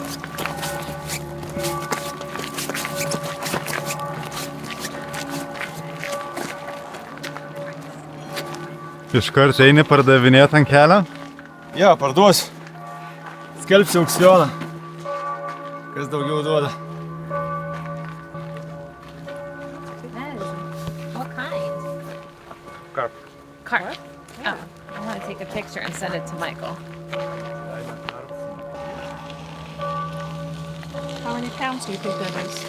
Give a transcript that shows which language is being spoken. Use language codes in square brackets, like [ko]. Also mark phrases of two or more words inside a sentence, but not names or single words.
[lt] Iškart eini pardavinėti ant kelio? Jo, parduosiu. Skelbsiu aukcioną. Kas daugiau duoda. [en] What kind? Carp. Carp? Oh, I want to take a picture and send it to Michael. How many pounds do you think that is?